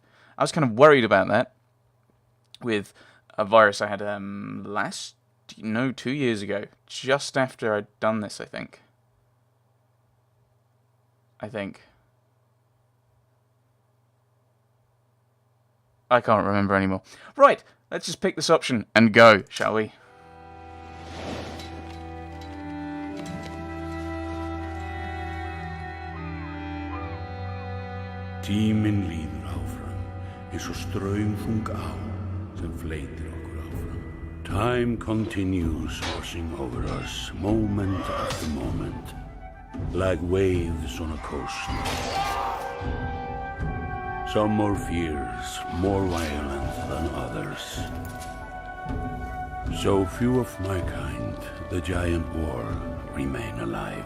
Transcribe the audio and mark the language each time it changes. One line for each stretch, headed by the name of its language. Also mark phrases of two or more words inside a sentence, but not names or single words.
English: I was kind of worried about that with a virus I had 2 years ago. Just after I'd done this, I think. I can't remember anymore. Right, let's just pick this option and go, shall we?
Icelandic: Tíminn líður áfram, eins og straumþung á sem fleytir okkur áfram.
English: Time continues washing over us, moment after moment, like waves on a coast. Some more fierce, more violent than others. So few of my kind, the giant war, remain alive.